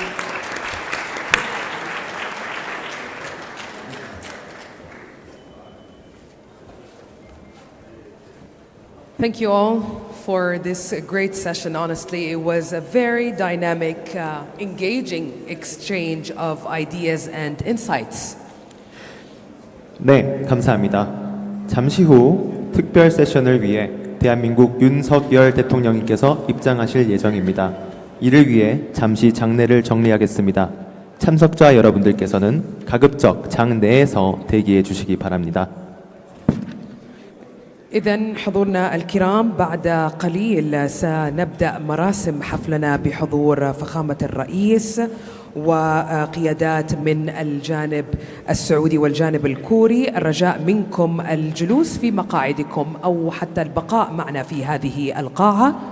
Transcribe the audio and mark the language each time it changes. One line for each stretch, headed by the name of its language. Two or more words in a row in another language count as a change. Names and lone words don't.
English: Thank you all for this great session. Honestly, it was a very dynamic, engaging exchange of ideas and insights.
Korean: 네, 감사합니다. 잠시 후 특별 세션을 위해 대한민국 윤석열 대통령님께서 입장하실 예정입니다. 이를 위해 잠시 장내를 정리하겠습니다. 참석자 여러분들께서는 가급적 장 내에서 대기해 주시기 바랍니다.
Arabic: إذن حضورنا الكرام بعد قليل سنبدأ مراسم حفلنا بحضور فخامة الرئيس وقيادات من الجانب السعودي والجانب الكوري. الرجاء منكم الجلوس في مقاعدكم أو حتى البقاء معنا في هذه القاعة.